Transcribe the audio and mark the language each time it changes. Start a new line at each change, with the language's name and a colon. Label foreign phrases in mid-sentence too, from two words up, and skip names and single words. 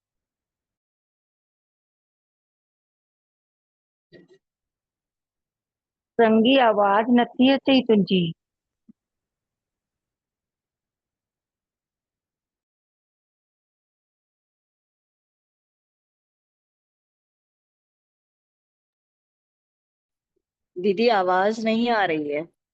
Sindhi: संगी आवाज नथी अचे तुंहिंजी।
Hindi: दीदी आवाज नहीं आ रही है।